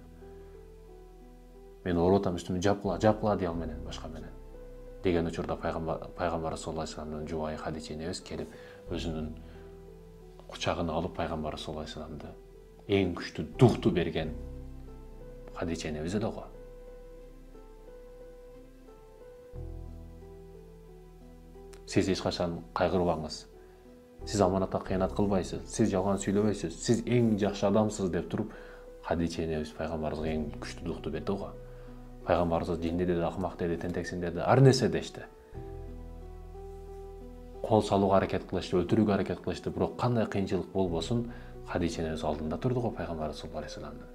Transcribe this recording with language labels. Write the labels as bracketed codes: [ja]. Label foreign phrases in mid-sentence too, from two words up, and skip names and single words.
[ky] Мен оруп атам, үстүмө жапкыла дей менен, башка менен. Деген учурда пайгамбар [ar] صلى الله عليه وسلم [ky] жубайы Хадича энебиз келип өзүнүн кучагына алып пайгамбар [ar] صلى الله عليه وسلم [ky] эң күчтүү духту берген Хадича энебиз эле го. Сиз эч качан кайгырбаңыз. Сиз аманатка кыянат кылбайсыз. Siz жалган сүйлөбөйсүз. Siz эң жакшы адамсыз деп туруп, Хадича энебиз пайгамбарыбызга эң күчтүү духту берди го. Пайгамбарыбыз жинди деди, акмак деди, тентексиң деди, ар нерсе дешти. Кол салууга аракет кылышты, өлтүрүүгө аракет кылышты, бирок кандай кыйынчылык болбосун, Хадича энебиз алдында турду го пайгамбарыбыз [ar] صلى الله عليه وسلم.